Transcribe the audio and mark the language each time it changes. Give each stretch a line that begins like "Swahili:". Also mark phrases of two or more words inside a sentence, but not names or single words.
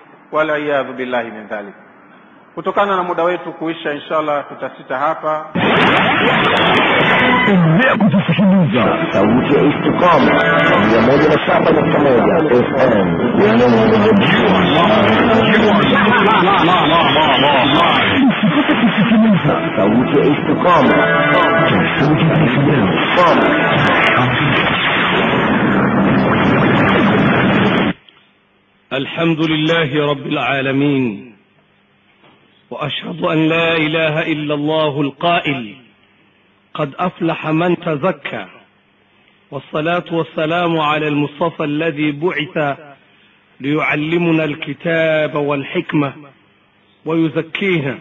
Arabic: والعياذ بالله من ذلك.
Swahili: Kutokana na muda wetu kuisha, inshallah tutasita hapa. Endelea kutusikiliza Sauti ya Istiqama 107.1 FM. Kusikiliza Sauti ya Istiqama.
Arabic: الحمد لله رب العالمين، وأشهد أن لا إله إلا الله القائل قد أفلح من تزكى، والصلاة والسلام على المصطفى الذي بعث ليعلمنا الكتاب والحكمة ويزكينا.